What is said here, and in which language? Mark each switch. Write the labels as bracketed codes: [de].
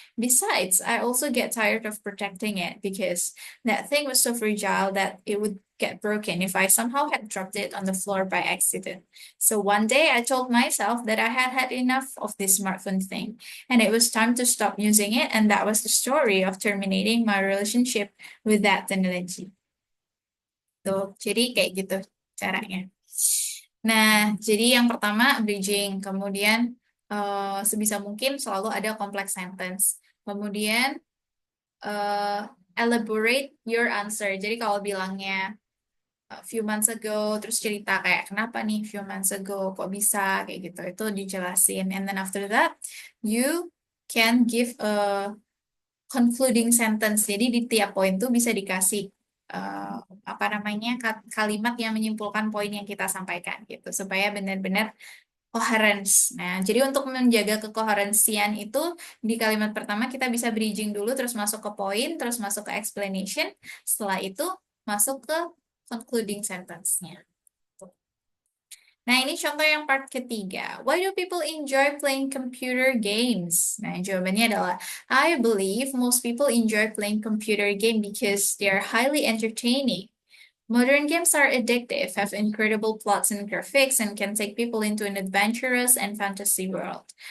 [en] Besides, I also get tired of protecting it because that thing was so fragile that it would get broken if I somehow had dropped it on the floor by accident. So one day I told myself that I had had enough of this smartphone thing and it was time to stop using it, and that was the story of terminating my relationship with that technology. [id] Tuh, jadi kayak gitu caranya. Nah, jadi yang pertama bridging, kemudian sebisa mungkin selalu ada complex sentence. Kemudian [en] eh, elaborate your answer. [id] Jadi kalau bilangnya few months ago, terus cerita kayak kenapa nih few months ago, kok bisa kayak gitu, itu dijelasin. [en] And then after that, you can give a concluding sentence. [id] Jadi di tiap poin tuh bisa dikasih eh, apa namanya kalimat yang menyimpulkan poin yang kita sampaikan gitu supaya benar-benar coherence. Nah, jadi untuk menjaga kekoherensian itu di kalimat pertama kita bisa bridging dulu terus masuk ke poin, terus masuk ke explanation, setelah itu masuk ke concluding sentence-nya. Nah, ini contoh yang part ketiga. [en] Why do people enjoy playing computer games? [id] Nah, jawabannya adalah, [en] I believe most people enjoy playing computer game because they are highly entertaining. Modern games are addictive, have incredible plots and graphics, and can take people into an adventurous and fantasy world.